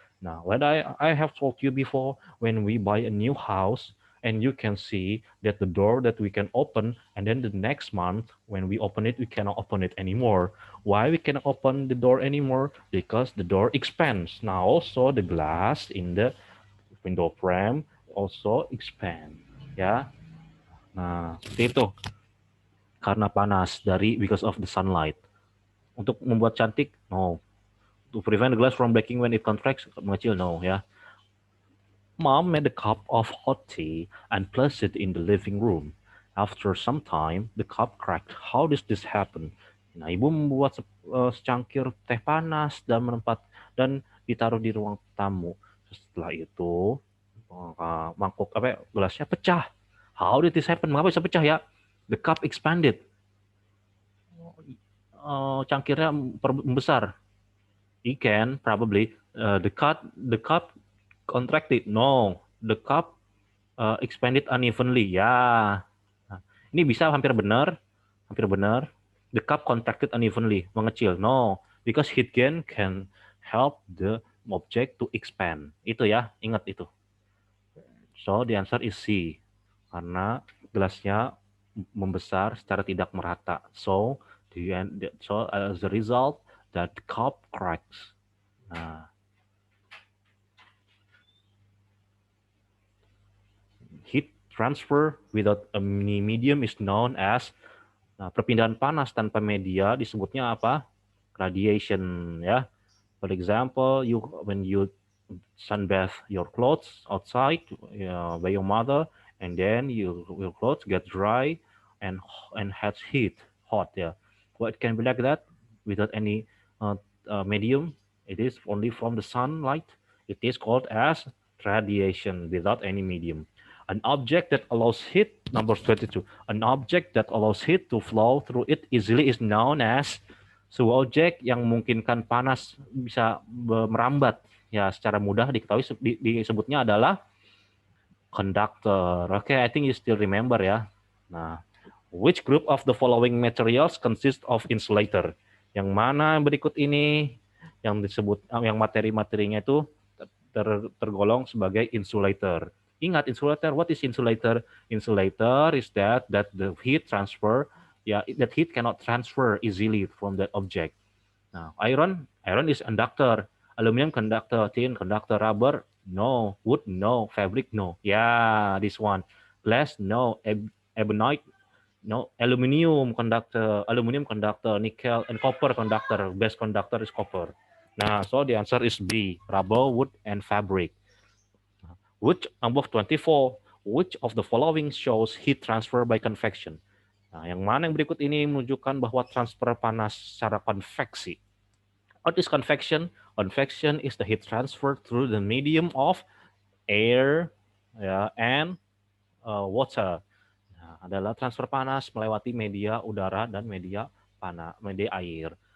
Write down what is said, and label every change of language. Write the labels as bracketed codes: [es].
[en] Nah, what I have told you before, when we buy a new house, and you can see that the door that we can open, and then the next month when we open it, we cannot open it anymore. Why we cannot open the door anymore? Because the door expands. Now also the glass in the window frame also expand, ya. [id] Nah, seperti itu. Karena panas [en] because of the sunlight. [id] Untuk membuat cantik, no. [en] To prevent the glass from breaking when it contracts, mengecil, no, ya. Mom made a cup of hot tea and placed it in the living room. After some time, the cup cracked. How does this happen? [id] Nah, ibu membuat secangkir teh panas dan ditaruh di ruang tamu. Setelah itu, mangkuk gelasnya pecah. [en] How did this happen? [id] Mengapa bisa pecah, ya? [en] The cup expanded. [id] Cangkirnya membesar. [en] It can probably the cup contracted. No, the cup expanded unevenly. [id] Ya, nah, ini bisa hampir benar. [en] The cup contracted unevenly, mengecil. No, because heat gain can help the object to expand. [id] Itu ya, ingat itu. [en] So the answer is C, [id] karena gelasnya membesar secara tidak merata. [en] So as a result, that cup cracks. Nah, heat transfer without a medium is known as, nah, [id] perpindahan panas tanpa media disebutnya apa? [en] Radiation, ya. For example, when you sunbath your clothes outside by your mother, and then your clothes get dry and has hot, yeah. Well, it can be like that without any medium. It is only from the sunlight. It is called as radiation without any medium. An object that allows heat, number 22. An object that allows heat to flow through it easily is known as, [id] sebuah objek yang memungkinkan panas bisa merambat ya secara mudah diketahui disebutnya adalah conductor. [en] Oke, I think you still remember, ya. Nah, which group of the following materials consist of insulator? [id] Yang mana berikut ini yang disebut yang materi-materinya itu tergolong sebagai insulator? [en] Ingat, insulator, what is insulator? Insulator is that the heat transfer, that heat cannot transfer easily from that object. Now, iron is conductor. Aluminum conductor, tin conductor, rubber, no. Wood, no. Fabric, no. Yeah, this one. Glass, no. Ebonite, no. Aluminium conductor, nickel, and copper conductor. Best conductor is copper. Nah, so the answer is B, rubber, wood, and fabric. Which, number 24, which of the following shows heat transfer by convection? [id] Nah, yang mana yang berikut ini menunjukkan bahwa transfer panas secara konveksi? [en] What is convection? Convection is the heat transfer through the medium of air, and water. [id] Nah, adalah transfer panas melewati media udara dan media air.